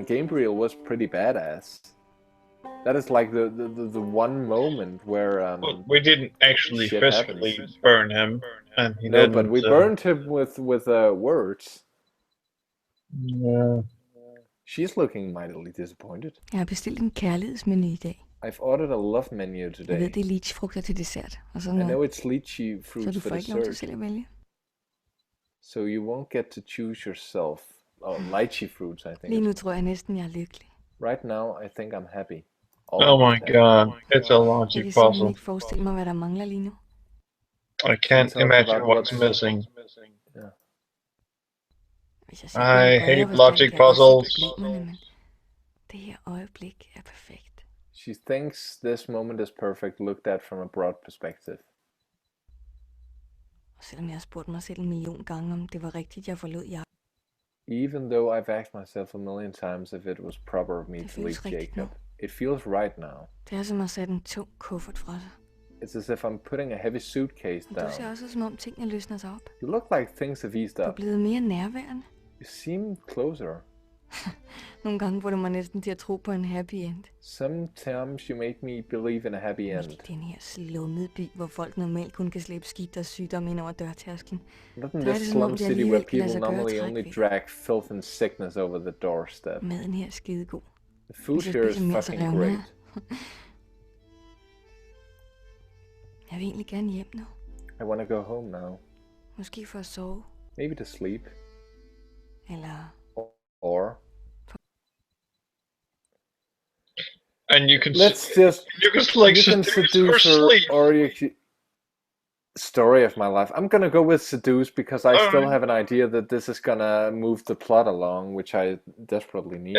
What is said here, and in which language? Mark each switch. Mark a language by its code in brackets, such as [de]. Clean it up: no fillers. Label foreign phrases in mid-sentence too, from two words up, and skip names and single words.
[en] Gabriel was pretty badass. That is like the one moment where well, we didn't actually physically burn him, and he no, but we burned him with words. Yeah. She's looking mightily disappointed. [da] Jeg har bestilt en kærlighedsmenu i dag. [en] I've ordered a love menu today. [da] Jeg ved, det er lychefrugter til dessert. Og sådan [en] I [da] noget. [en] know it's lychee fruits for dessert. [da] Så du får ikke lov til selv at vælge. [en] So you won't get to choose yourself. Oh, lychee fruits, I think. [da] Lige nu tror jeg næsten, jeg er lykkelig. [en] Right now, I think I'm happy. Oh my god, it's a logic [da] Jeg kan [en] puzzle. [da] simpelthen ikke forestille mig, hvad der mangler lige nu. [en] I can't imagine what's missing. Yeah. I hate logic puzzles. [da] Det her øjeblik er perfekt. [en] She thinks this moment is perfect, looked at from a broad perspective. [da] Og selvom jeg har spurgt mig selv 1 million gange, om det var rigtigt, jeg forlod jer. [en] Even though I've asked myself a million times if it was proper of me to leave Jacob, it feels right now. [da] Det er som at sætte en tung kuffert fra sig. [en] It's as if I'm putting a heavy suitcase [da] Du [en] down. [da] ser også som om tingene løsner sig op. [en] You look like things have eased [da] Du er [en] up. [da] blevet mere nærværende. [en] You seem closer. [da] Nogle gange får du mig næsten til at tro på en [en] happy end. Sometimes you make me believe in a happy end. [da] I den her slummede by, hvor folk normalt kun kan slæbe skidt og sygdom ind over dørtærsken. [en] Not in this slum city where people normally only drag filth and sickness over the doorstep. [da] Maden her er skidegod. [en] The food here is fucking great. [da] Jeg vil egentlig gerne hjem nu. [en] I want to go home now. [da] Måske for at sove. [en] Maybe to sleep. [da] Eller... [en] Or... And you can seduce her, or you can... Story of my life. I'm gonna go with seduce because I still have an idea that this is gonna move the plot along, which I desperately need.